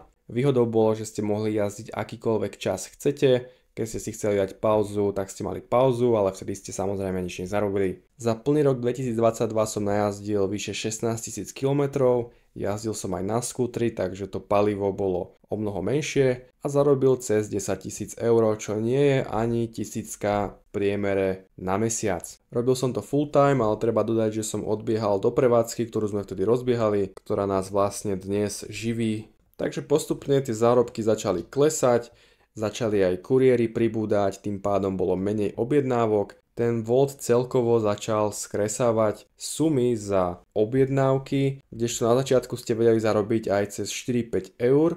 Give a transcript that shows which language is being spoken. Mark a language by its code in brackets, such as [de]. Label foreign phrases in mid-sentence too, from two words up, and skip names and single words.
[sk] Výhodou bolo, že ste mohli jazdiť akýkoľvek čas chcete, keď ste si chceli dať pauzu, tak ste mali pauzu, ale vtedy ste samozrejme nič nezarobili. Za plný rok 2022 som najazdil vyše 16 000 km, jazdil som aj na skútri, takže to palivo bolo o mnoho menšie a zarobil cez 10 000 eur, čo nie je ani tisícka v priemere na mesiac. Robil som to [en] full time, [sk] ale treba dodať, že som odbiehal do prevádzky, ktorú sme vtedy rozbiehali, ktorá nás vlastne dnes živí. Takže postupne tie zárobky začali klesať, začali aj kuriéri pribúdať, tým pádom bolo menej objednávok. Ten Volt celkovo začal skresávať sumy za objednávky, kdežto na začiatku ste vedeli zarobiť aj cez 4-5 eur.